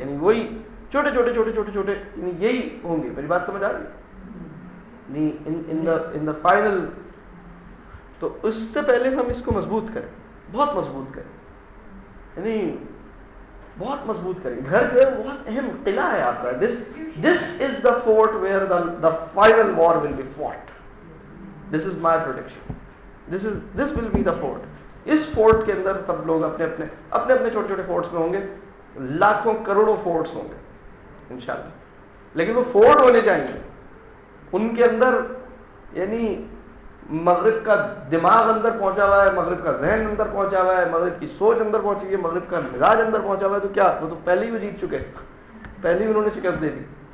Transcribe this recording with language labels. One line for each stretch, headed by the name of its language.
Urdu: یعنی وہی چھوٹے چھوٹے یعنی یہی ہوں گے. میری بات سمجھ آ رہی ہے
English: In the final.
Urdu: تو اس سے پہلے ہم اس کو مضبوط کریں, بہت مضبوط کریں, یعنی بہت مضبوط کریں. گھر جو ہے بہت اہم قلعہ ہے آپ کا.
English: This is the fort where the final war will be fought. This is my production. This will be the fort.
Urdu: اس fort کے اندر سب لوگ اپنے اپنے چھوٹے فورٹس میں ہوں گے. لاکھوں کروڑوں فورٹس ہوں گے انشاءاللہ, لیکن وہ فورٹ ہونے چاہیے. ان کے اندر یعنی مغرب کا دماغ اندر پہنچا ہوا ہے, مغرب کا ذہن اندر پہنچا ہوا ہے, مغرب کی سوچ اندر پہنچی ہے, مغرب کا مزاج اندر پہنچا ہوا ہے. تو کیا وہ تو پہلے ہی وہ جیت چکے, پہلے ہی انہوں نے شکست دے دی.